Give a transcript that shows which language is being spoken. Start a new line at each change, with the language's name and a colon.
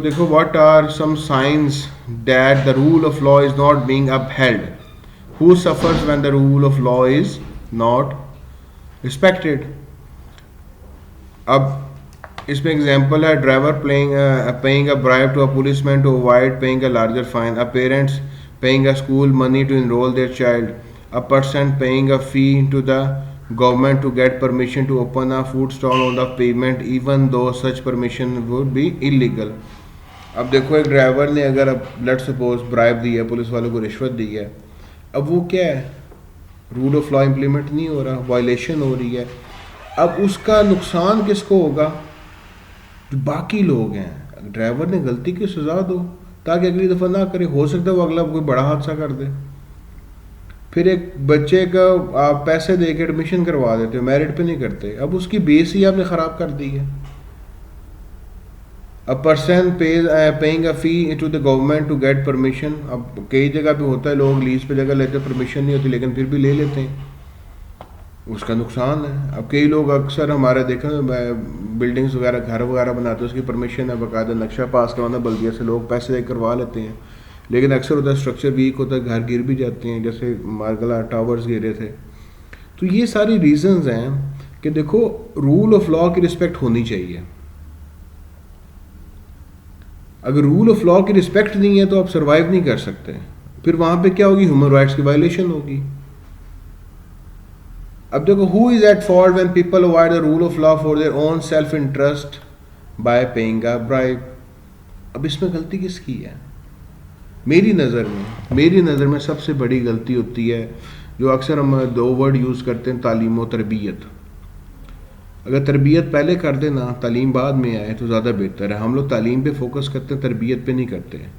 English: دیکھو what are some signs that the rule of law is not being upheld. Who suffers when the rule of law is not respected.
Urdu: اب اس میں example ہے
English: Driver paying a bribe to a policeman to avoid paying a larger fine. A parents paying a school money to enroll their child. A person paying a fee to the government to get permission to open a food stall on the pavement even though such permission would be illegal.
Urdu: اب دیکھو ایک driver نے اگر اب
English: let suppose
Urdu: bribe دی ہے police والوں کو رشوت دی ہے اب وہ کیا ہے رول آف لا امپلیمنٹ نہیں ہو رہا وائلیشن ہو رہی ہے. اب اس کا نقصان کس کو ہوگا جو باقی لوگ ہیں. ڈرائیور نے غلطی کی سزا دو تاکہ اگلی دفعہ نہ کرے. ہو سکتا ہے وہ اگلا کوئی بڑا حادثہ کر دے. پھر ایک بچے کا آپ پیسے دے کے ایڈمیشن کروا دیتے ہو میرٹ پہ نہیں کرتے. اب اس کی بیس ہی آپ نے خراب کر دی ہے.
English: A person paying a fee to the government to get permission.
Urdu: اب کئی جگہ پہ ہوتا ہے لوگ لیز پہ جگہ لیتے پرمیشن نہیں ہوتی لیکن پھر بھی لے لیتے ہیں. اس کا نقصان ہے. اب کئی لوگ اکثر ہمارے دیکھیں بلڈنگس وغیرہ گھر وغیرہ بناتے ہیں اس کی پرمیشن ہے باقاعدہ نقشہ پاس کروانا بلدیہ سے لوگ پیسے دے کروا لیتے ہیں لیکن اکثر ہوتا ہے اسٹرکچر ویک ہوتا ہے گھر گر بھی جاتے ہیں جیسے مارگلا ٹاورز گرے تھے. تو یہ ساری ریزنز ہیں کہ دیکھو رول آف لا کی رسپیکٹ ہونی چاہیے. اگر رول آف لا کی رسپیکٹ نہیں ہے تو آپ سروائیو نہیں کر سکتے. پھر وہاں پہ کیا ہوگی ہیومن رائٹس کی وائلیشن ہوگی. اب دیکھو
English: who is at fault when people avoid the rule of law for their own self interest by paying a bribe.
Urdu: اب اس میں غلطی کس کی ہے؟ میری نظر میں سب سے بڑی غلطی ہوتی ہے جو اکثر ہم 2 ورڈ یوز کرتے ہیں تعلیم و تربیت. اگر تربیت پہلے کر دیں نا تعلیم بعد میں آئے تو زیادہ بہتر ہے. ہم لوگ تعلیم پہ فوکس کرتے ہیں تربیت پہ نہیں کرتے.